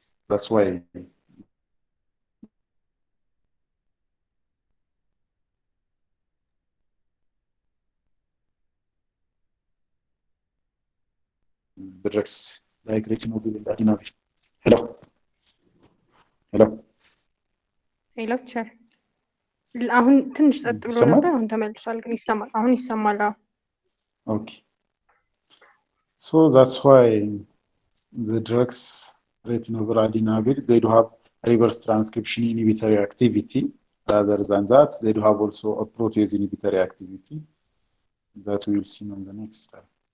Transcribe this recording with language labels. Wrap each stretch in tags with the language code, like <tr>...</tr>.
<en>That's why the drugs like retinol and adenine. Hello. Hello.</en> <am>ሄሎ ቲቸር፣ አሁን ትንሽ ጸጥ ብሎ ነበር። አሁን ተመልሷል፣ ግን ይሰማል። አሁን ይሰማል።</am> <en>Okay. So that's why the drugs retinol and adenine, they do have reverse transcription inhibitory activity. Rather than that, they do have also a protease inhibitory activity that we will see on the next slide.</en>